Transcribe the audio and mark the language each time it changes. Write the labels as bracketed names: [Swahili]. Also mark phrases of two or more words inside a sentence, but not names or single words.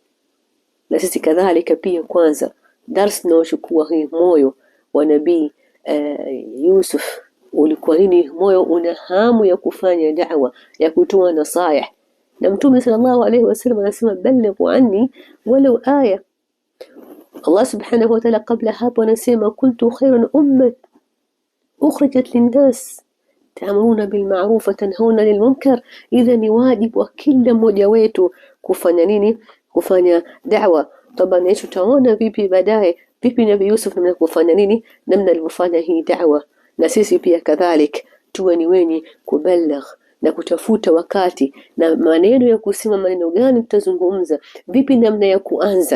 [Swahili] Na sisi kadhalika pia kwanza darasa tunaochukua hii moyo wa Nabii Yusuf ulikuwa nini? Moyo una hamu ya kufanya da'wa, ya kutoa nasaih. Na mtume [Arabic] صلى الله عليه وسلم [Swahili] anasema [Arabic] بلغوا عني ولو آية. الله سبحانه وتعالى [Swahili] kabla hapo anasema [Arabic] كنتم خير أمة أخرجت للناس تأمرون بالمعروف وتنهون عن المنكر. [Swahili] Idha ni wajibu wa kila mmoja wetu kufanya nini? Kufanya da'wa. Tabani tutaona vipi baadaye, vipi Nabii Yusuf namna kufanya nini, namna alivyofanya hii da'wa. Na sisi pia kadhalik tuwe ni wenye kubaligh na kutafuta wakati na maneno ya kusema, maneno gani tutazungumza, vipi namna ya kuanza.